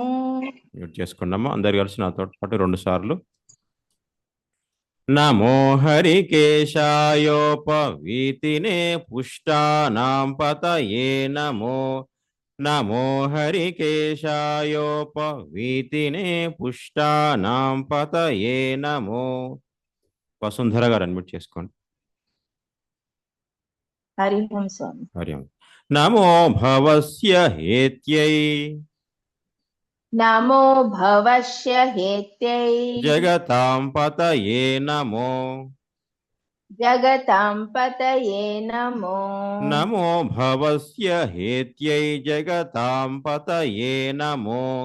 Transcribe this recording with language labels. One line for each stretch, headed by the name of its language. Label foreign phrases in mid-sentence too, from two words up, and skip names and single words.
Telugu: మ్యూట్ చేసుకున్నాము అందరు కలిసి నాతో పాటు 2 సార్లు
Sanskrit: నమో హరికేశాయోపవీతినే పుష్టానాం పతయే నమో నమో హరికేశాయోపవీతినే పుష్టానాం పతయే నమో
Telugu: వసుంధర గారు అన్మ్యూట్ చేసుకోండి
Sanskrit: हरि ओम स्वामी హరి ఓం. నమో భవస్య హేత్యై నమో భవస్య హేత్యై జగతాం పతయే నమో జగతాం పతయే నమో నమో భవస్య హేత్యై జగతాం పతయే నమో